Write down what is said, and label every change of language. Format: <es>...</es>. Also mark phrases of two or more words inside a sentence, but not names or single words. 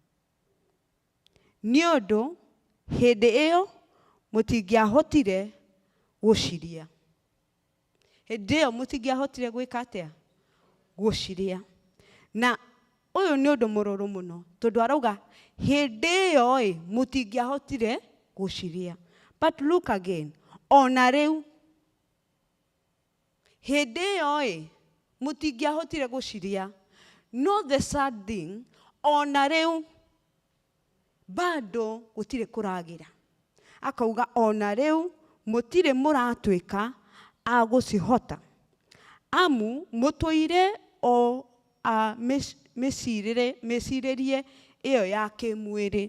<ki>Nĩ ũndũ hĩndĩ ĩyo mũtingĩahotire gũciria. Hĩndĩ ĩyo mũtingĩahotire gwĩka atĩa? Gũciria. Na ũyũ nĩ ũndũ mũrũrũ mũno, tondũ arauga hĩndĩ ĩyo mũtingĩahotire gũciria.</ki> <en>But look again,</en> <ki>ona rĩu hĩndĩ ĩyo mũtingĩahotire gũciria.</ki> <en>No the sad thing,</en> <ki>ona rĩu bado gũtirĩ kũragĩra. Akauga ona rĩu mũtirĩ mũratuĩka a gũcihota. Amu mũtũire o mĩcirĩrie ĩyo ya kĩmwĩrĩ.</ki>